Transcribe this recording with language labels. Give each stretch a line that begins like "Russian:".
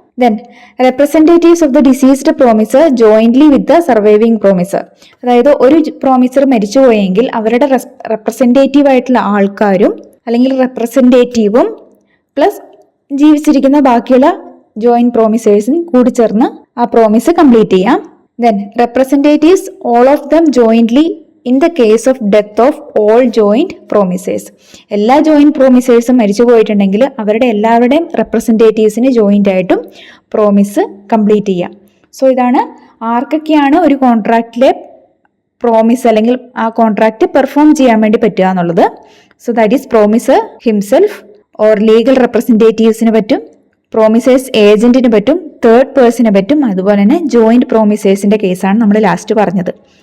English: Then representatives of the deceased promisor jointly with the surviving promisor.
Malayalam: അതായത് ഒരു promisor മരിച്ചുപോയെങ്കിൽ അവരുടെ representative ആയിട്ടുള്ള ആൾക്കാരും അല്ലെങ്കിൽ റെപ്രസെൻറ്റേറ്റീവും പ്ലസ് ജീവിച്ചിരിക്കുന്ന ബാക്കിയുള്ള ജോയിന്റ് പ്രോമിസേഴ്സും കൂടി ചേർന്ന് ആ പ്രോമിസ് കംപ്ലീറ്റ് ചെയ്യാം.
English: Then representatives all of them jointly in the case of death of all joint promisers.
Malayalam: എല്ലാ ജോയിന്റ് പ്രോമിസേഴ്സും മരിച്ചു പോയിട്ടുണ്ടെങ്കിൽ അവരുടെ എല്ലാവരുടെയും റെപ്രസെൻറ്റേറ്റീവ്സിന് ജോയിന്റ് ആയിട്ടും പ്രോമിസ് കംപ്ലീറ്റ് ചെയ്യാം. സോ ഇതാണ് ആർക്കൊക്കെയാണ് ഒരു കോൺട്രാക്റ്റിലെ പ്രോമിസ് അല്ലെങ്കിൽ ആ കോൺട്രാക്റ്റ് പെർഫോം ചെയ്യാൻ വേണ്ടി പറ്റുക എന്നുള്ളത്.
English: so that is promisor himself or
Malayalam: legal റെപ്രസെൻറ്റേറ്റീവ്സിന് പറ്റും, പ്രോമിസേഴ്സ് ഏജന്റിന് പറ്റും, തേർഡ് പേഴ്സണിന് പറ്റും, അതുപോലെ തന്നെ ജോയിന്റ് പ്രോമിസേഴ്സിന്റെ കേസാണ് നമ്മൾ ലാസ്റ്റ് പറഞ്ഞത്.